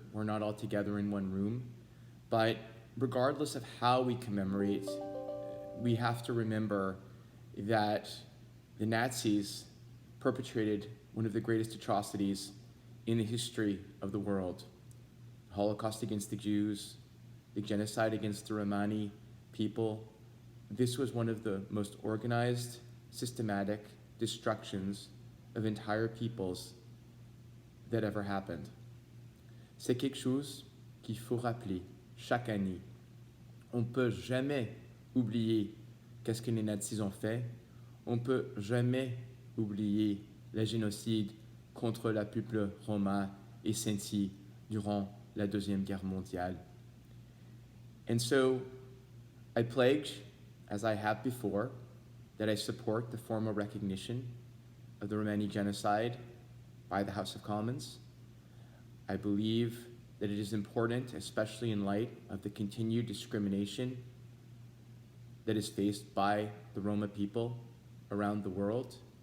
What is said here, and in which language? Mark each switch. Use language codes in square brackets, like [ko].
[en] We're not all together in one room, but regardless of how we commemorate, we have to remember that the Nazis perpetrated one of the greatest atrocities in the history of the world. The Holocaust against the Jews, the genocide against the Romani people. This was one of the most organized, systematic destructions of entire peoples that ever happened. [fr] C'est quelque chose qu'il faut rappeler chaque année. On ne peut jamais oublier qu'est-ce que les nazis ont fait. On ne peut jamais oublier le génocide contre le peuple romain et Sintis durant la Deuxième Guerre mondiale. [en] And so I pledge, as I have before, that I support the formal recognition of the Romani Genocide by the House of Commons. I believe that it is important, especially in light of the continued discrimination that is faced by the Roma people around the world.